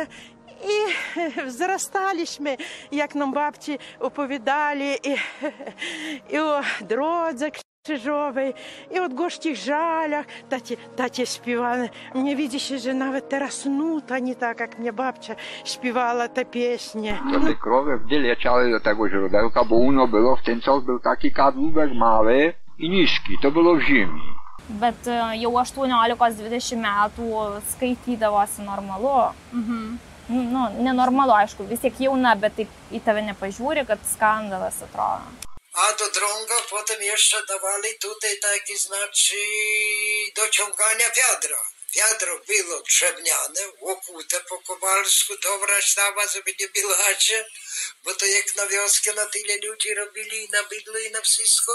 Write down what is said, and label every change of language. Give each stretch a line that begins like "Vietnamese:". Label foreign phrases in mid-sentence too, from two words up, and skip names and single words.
Polish: I wzrastaliśmy, jak nam babci opowiadali i o drodze krzyżowej, i o gorzkich żalach. Tacie śpiewali. Mnie widzi się, że nawet teraz nuta nie tak, jak mnie babcia śpiewała te pieśnie. To te krowy gdzie leciały do tego źródełka, bo uno było w ten czas był taki kadłubek mały i niski. To było w zimie.
Lithuanian: Bet jau 18-20 metų skaitydavosi normalu. Nu, nenormalu, aišku, vis tiek jauna, bet taip į tave nepažiūri, kad skandalas atrodo.
Polish: A do drąga potem jeszcze dawali tutaj takie znaczy dociągania wiadra. Wiadro było drewniane, łokute po kowalsku, dobra sztaba, żeby nie bilacie, bo to jak na wioskę na tyle ludzi robili i na bydło i na wszystko.